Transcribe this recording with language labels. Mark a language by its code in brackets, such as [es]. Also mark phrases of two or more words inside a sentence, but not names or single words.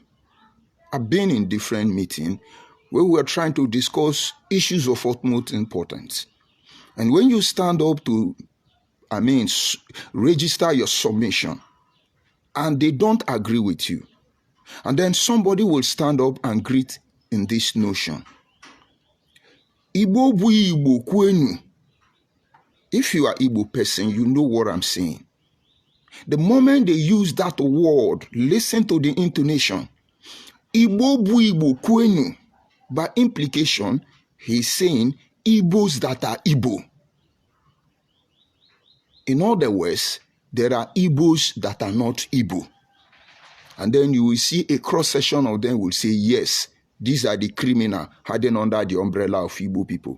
[en] I've been in different meetings where we are trying to discuss issues of utmost importance. And when you stand up to, register your submission, and they don't agree with you, and then somebody will stand up and greet in this notion. [ig] Igbo bu Igbo kwenu. [en] If you are Igbo person, you know what I'm saying. The moment they use that word, listen to the intonation. [ig] Igbo bu Igbo kwenu. [en] By implication, he's saying Igbos that are Igbo. In other words, there are Igbos that are not Igbo. And then you will see a cross-section of them will say, yes, these are the criminals hiding under the umbrella of Igbo people.